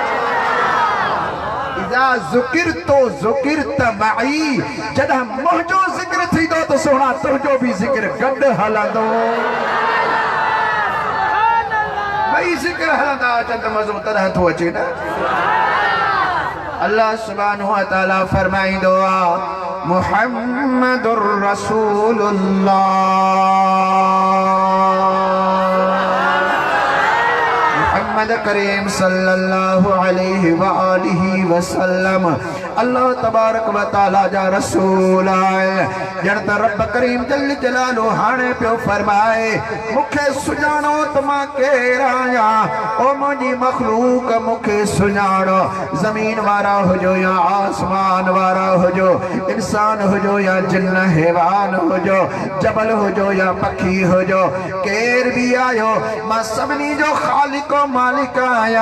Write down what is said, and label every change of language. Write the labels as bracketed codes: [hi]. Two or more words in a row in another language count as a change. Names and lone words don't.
[ar] إذا ذكرت ذكرت معي, [sd] जॾहिं मुंहिंजो ज़िक्र थींदो त सोना तुंहिंजो बि ज़िक्र गॾु हलंदो। भई ज़िक्र हलंदा अचनि त मज़ो तॾहिं थो अचे न। [ar] الله سبحانه وتعالى [sd] फरमाईंदो आहे [ar] محمد رسول الله, [sd] मुहम्मद करीम [ar] صلى الله عليه وآله وسلم الله تبارك وتعالى [sd] जा रसूल आहे। ॼण त रब करीम [ar] جل جلاله [sd] हाणे पियो फरमाए मूंखे सुञाणो त मां केरु आहियां। ओ मुंहिंजी मखलूक मूंखे सुञाणो, ज़मीन वारा हुजो या आसमान वारा हुजो, इंसान हुजो या जिन हैवान हुजो, जबल हुजो या पखी हुजो, केर भी आयो मां सभिनी जो ख़ालिक मालिक आहियां।